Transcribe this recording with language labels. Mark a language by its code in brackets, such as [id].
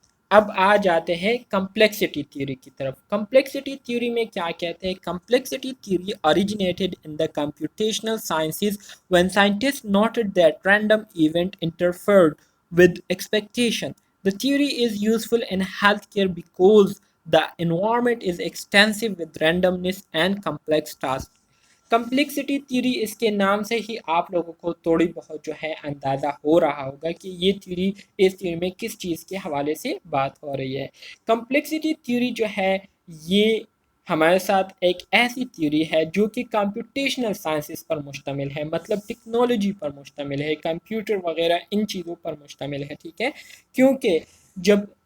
[ur] اب آ جاتے ہیں کمپلیکسٹی تھیوری کی طرف۔ کمپلیکسٹی تھیوری میں کیا کہتے ہیں؟ [en] Complexity theory originated in the computational sciences when scientists noted that random event interfered with expectation. The theory is useful in healthcare because the environment is extensive with randomness and complex tasks. [ur] Complexity theory, اس کے نام سے ہی آپ لوگوں کو تھوڑی بہت جو ہے اندازہ ہو رہا ہوگا کہ یہ تھیوری، اس تھیوری میں کس چیز کے حوالے سے بات ہو رہی ہے۔ کمپلیکسٹی تھیوری جو ہے یہ ہمارے ساتھ ایک ایسی تھیوری ہے جو کہ کمپیوٹیشنل سائنسز پر مشتمل ہے، مطلب ٹیکنالوجی پر مشتمل ہے، کمپیوٹر وغیرہ ان چیزوں پر مشتمل ہے، ٹھیک ہے، کیونکہ جب